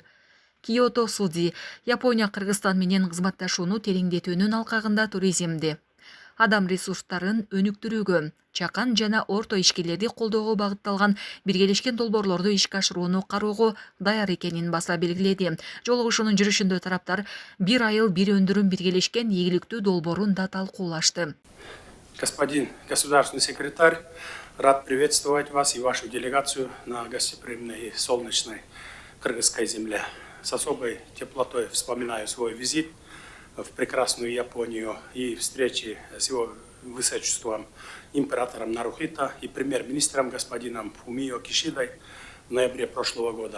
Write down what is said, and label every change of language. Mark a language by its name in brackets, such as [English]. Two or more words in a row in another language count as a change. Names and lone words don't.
[Kyrgyz] Киото Судзи Япония Кыргызстан менен кызматташууну тереңдетүүнүн алкагында туризмди, адам ресурстарын өнүктүрүүгө, чакан жана орто ишкерлерди колдоого багытталган биргелешкен долбоорлорду ишке ашырууну кароого даяр экенин баса белгиледи. Жолугушуунун жүрүшүндө тараптар бир айыл бир өндүрүм биргелешкен ийгиликтүү долбоорун да талкуулашты. [Russian] Господин государственный секретарь, рад приветствовать вас и вашу делегацию на гостеприимной и солнечной кыргызской земле. С особой теплотой вспоминаю свой визит в прекрасную Японию и встречи с его высочеством императором Нарухито и премьер-министром господином Фумио Кишидой в ноябре прошлого года.